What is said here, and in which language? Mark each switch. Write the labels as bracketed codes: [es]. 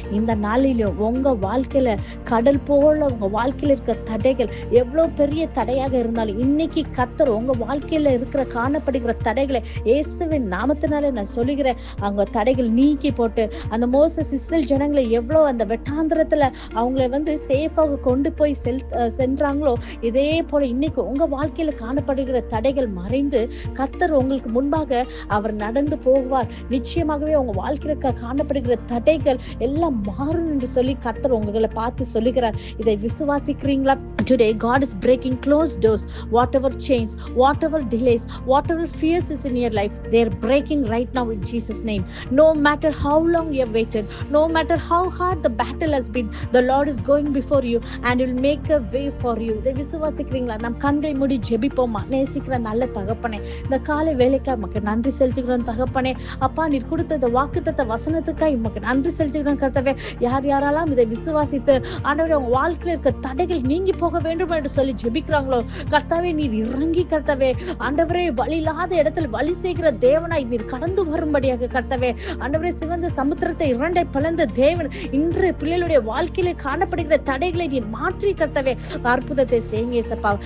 [ta] இந்த நாளிலும் உங்க வாழ்க்கையில கடல் போல உங்க வாழ்க்கையில இருக்கிற தடைகள் எவ்வளவு பெரிய தடையாக இருந்தாலும் இன்னைக்கு கர்த்தர் உங்க வாழ்க்கையில இருக்கிற காணப்படுகிற தடைகளை இயேசுவின் நாமத்தினால நான் சொல்லுகிறேன், அவங்க தடைகள் நீக்கி போட்டு அந்த மோசஸ் இஸ்ரேல் ஜனங்களை எவ்வளோ அந்த வெட்டாந்திரத்துல அவங்களை சேஃபாக கொண்டு போய் சென்றாங்களோ, இதே போல இன்னைக்கு உங்க வாழ்க்கையில காணப்படுகிற தடைகள் மறைந்து கர்த்தர் உங்களுக்கு முன்பாக அவர் நடந்து போகுவார். நிச்சயமாகவே உங்க வாழ்க்கையில காணப்படுகிற தடைகள் எல்லாம் மாறும் என்று சொல்லி கர்த்தர் உங்களை பார்த்து சொல்லுகிறார். இதை விசுவாசிக்கிறீங்களா? [en] Today God is breaking closed doors. Whatever chains, whatever delays, whatever fears is in your life, they are breaking right now in Jesus name. No matter how long you have waited, no matter how hard the battle has been, the Lord is going before you and will make a way for you. [ta] இதை விசுவாசிக்கிறீங்களா? நம் கண்களை மூடி ஜெபிப்போமா? நேசிக்கிற நல்ல தகப்பனே, இந்த காலை வேலைக்காக உமக்கு நன்றி செலுத்துகிறோம் தகப்பனே. அப்பா, நீர் கொடுத்த இந்த வாக்குத்தத்த வசனத்துக்காக உமக்கு நன்றி செலுத்துகிறோம் கர்த்தாவே. யாரெல்லாம் இதை விசுவாசித்து ஆண்டவரே உங்க வாழ்க்கையில இருக்க தடைகள் நீங்கி போக வேண்டும் என்று சொல்லி ஜெபிக்கிறாங்களோ கர்த்தாவே, நீர் இறங்கி கர்த்தாவே ஆண்டவரே வழி இல்லாத இடத்துல வழி செய்கிற தேவனாய் நீர் கடந்து வரும்படியாக கர்த்தாவே ஆண்டவரே, சிவந்த சமுத்திரத்தை 2ஆய் பிளந்த தேவன் இன்று பிள்ளைகளுடைய வாழ்க்கையில காணப்படுகிற தடைகளை நீர் மாற்றி கர்த்தாவே அற்புதத்தை செய்யுங்க இயேசப்பா.